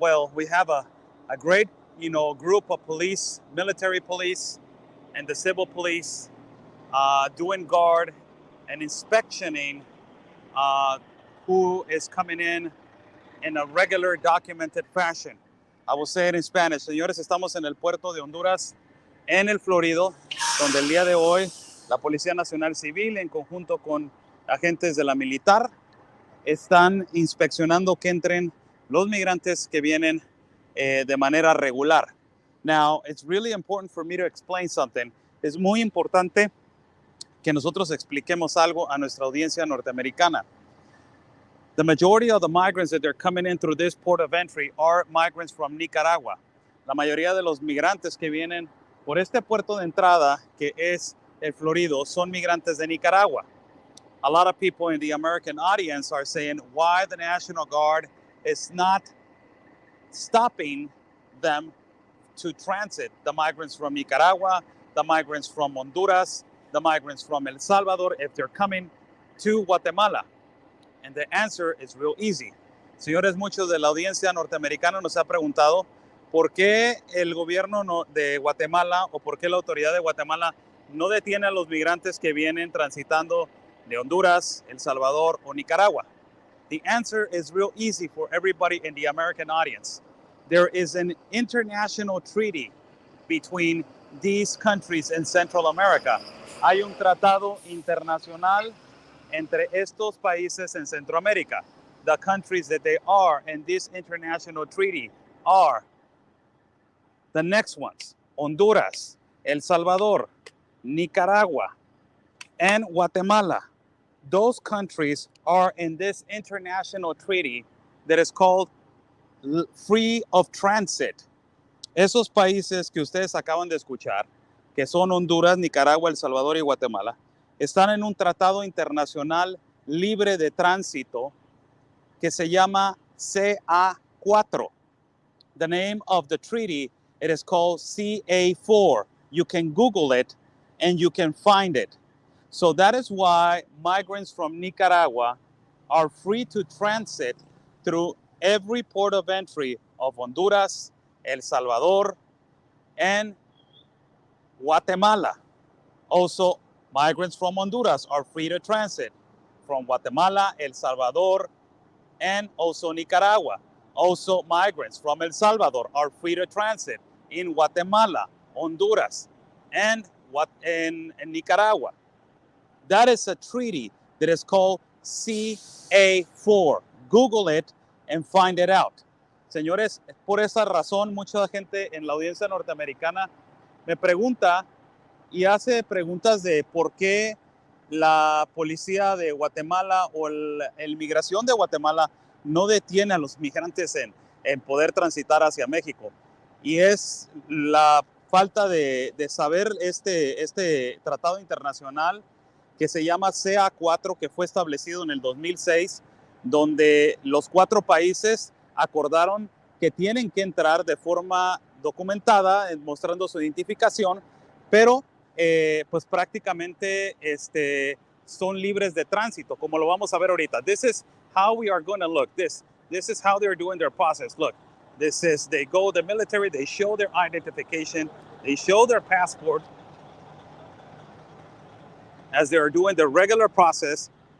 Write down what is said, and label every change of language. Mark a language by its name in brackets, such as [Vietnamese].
[English] Well, we have a great, group of police, military police, and the civil police doing guard and inspectioning who is coming in a regular documented fashion. I will say it in Spanish. [Spanish] Señores, estamos en el puerto de Honduras, en el Florido, donde el día de hoy la Policía Nacional Civil, en conjunto con agentes de la militar, están inspeccionando que entren los migrantes que vienen de manera regular. [English] Now, it's really important for me to explain something. [Spanish] Es muy importante que nosotros expliquemos algo a nuestra audiencia norteamericana. [English] The majority of the migrants that are coming in through this port of entry are migrants from Nicaragua. [Spanish] La mayoría de los migrantes que vienen por este puerto de entrada, que es el Florido, son migrantes de Nicaragua. [English] A lot of people in the American audience are saying why the National Guard is not stopping them to transit the migrants from Nicaragua, the migrants from Honduras, the migrants from El Salvador, if they're coming to Guatemala. And the answer is real easy. [Spanish] Señores, muchos de la audiencia norteamericana nos ha preguntado por qué el gobierno de Guatemala o por qué la autoridad de Guatemala no detiene a los migrantes que vienen transitando de Honduras, El Salvador o Nicaragua. [English] The answer is real easy for everybody in the American audience. There is an international treaty between these countries in Central America. [Spanish] Hay un tratado internacional entre estos países en Centroamérica. [English] The countries that they are in this international treaty are the next ones: Honduras, El Salvador, Nicaragua, and Guatemala. Those countries are in this international treaty that is called Free of Transit. [Spanish] Esos países que ustedes acaban de escuchar, que son Honduras, Nicaragua, El Salvador y Guatemala, están en un tratado internacional libre de tránsito que se llama CA-4. [English] The name of the treaty, it is called CA-4. You can Google it and you can find it. So that is why migrants from Nicaragua are free to transit through every port of entry of Honduras, El Salvador, and Guatemala. Also, migrants from Honduras are free to transit from Guatemala, El Salvador, and also Nicaragua. Also, migrants from El Salvador are free to transit in Guatemala, Honduras, and Nicaragua. That is a treaty that is called CA-4. Google it and find it out. [Spanish] Señores, por esa razón, mucha gente en la audiencia norteamericana me pregunta y hace preguntas de por qué la policía de Guatemala o la migración de Guatemala no detiene a los migrantes en poder transitar hacia México. Y es la falta de saber este tratado internacional que se llama CA-4, que fue establecido en el 2006, donde los 4 países acordaron que tienen que entrar de forma documentada, mostrando su identificación, pero pues prácticamente son libres de tránsito, como lo vamos a ver ahorita. [English] This is how we are going to look. This is how they're doing their process. Look, this is, they go, the military, they show their identification, they show their passport, as they are doing the regular process.